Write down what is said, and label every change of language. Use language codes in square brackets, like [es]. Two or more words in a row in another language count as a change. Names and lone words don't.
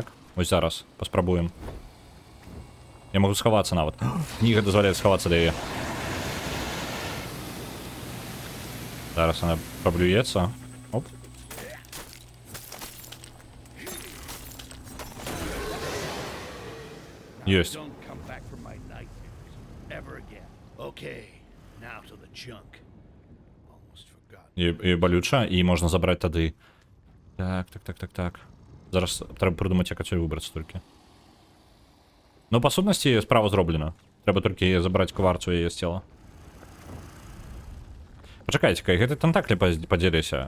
[be] Вось зараз паспрабуем. Я магу схавацца нават. Кніга дазваляе схавацца да яе. Зараз она праблюецца. Оп. Ёсць. [en] Don't come back from my nightmares ever again. Okay, now to the junk. Almost forgot. [be] І балюча, і можна забраць тады. Так. Зараз трэба прыдумаць, як адсюль выбрацца толькі. Ну, па сутнасці, справа зроблена. Трэба толькі забраць кварцу яе з цела. Пачакайце-ка, гэты тентаклі падзеліся.